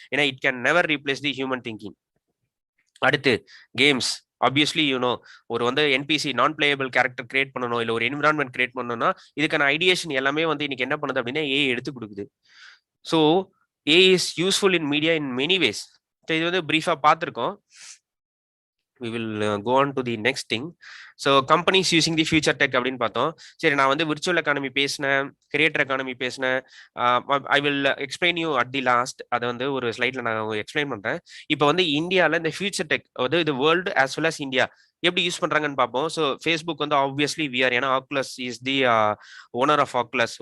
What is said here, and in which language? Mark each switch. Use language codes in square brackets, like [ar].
[en] ஏன்னா it can never replace the human thinking. [ta] அடுத்து games. Obviously you know, ஒரு வந்து என்பிசி நான் பிளேயபிள் கேரக்டர் கிரியேட் பண்ணணும், இல்லை ஒரு என்விரான்மெண்ட் கிரியேட் பண்ணணும்னா இதுக்கான ஐடியேஷன் எல்லாமே வந்து இன்னைக்கு என்ன பண்ணுது அப்படின்னா ஏஐ எடுத்து கொடுக்குது. [en] So AI is useful in media in many ways. [ta] இது வந்து பிரீஃபா பார்த்துருக்கோம். [en] we will go on to the next thing. So companies using the future tech [ta] அப்படின்னு பார்த்தோம். சரி, நான் வந்து விர்ச்சுவல் எக்கானமி பேசினேன், கிரியேட்டர் எக்கானமி பேசினேன். [en] I will explain you at the last. [ta] அதை வந்து ஒரு ஸ்லைட்ல நான் எக்ஸ்பிளைன் பண்றேன். இப்போ வந்து இந்தியாவில் இந்த ஃபியூச்சர் டெக், அதாவது இது [en] world as well as India [ta] எப்படி யூஸ் பண்றாங்கன்னு பார்ப்போம். [en] So Facebook வந்து obviously VR, ஏன்னா Oculus is the owner of Oculus.